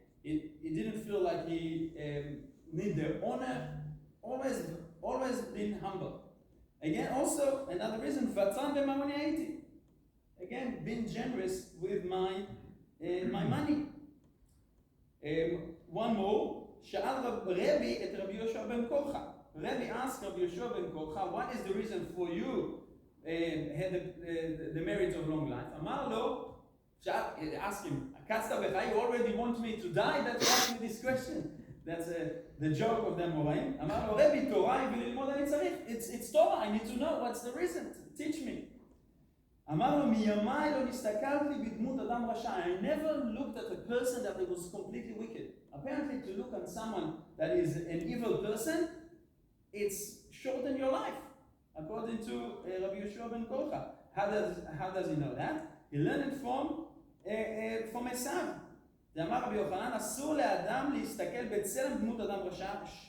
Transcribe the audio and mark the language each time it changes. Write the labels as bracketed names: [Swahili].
[English] He didn't feel like he need the honor. Always been humble. Again, also another reason, [Hebrew] vatran b'mamoni הייתי. [English] Again, being generous with my money. One more, [Hebrew] שאל רבי את רבי יהושע בן קורחה. [English] Rabbi asked Rabbi Yeshua ben Korcha, what is the reason for you had the marriage of long life? [Hebrew] אמר לו, [English] ask him a you already want me to die? That's asking this question. That's the joke of the Moraim. [Hebrew] אמר לו, רבי, תורה וללמוד אני צריך. [English] It's Torah, I need to know what's the reason. Teach me. [Hebrew] אמר לו, מימיי לא נסתכלתי בדמות אדם רשע. [English] I never looked at a person that was completely wicked. Apparently, to look at someone that is an evil person, it's shorten your life, according to Rabbi Yeshua ben Korcha. How does he know that? He learned it from Esav. [Hebrew] דאמר רבי יוחנן, אסור לאדם להסתכל בצלם דמות אדם רשע.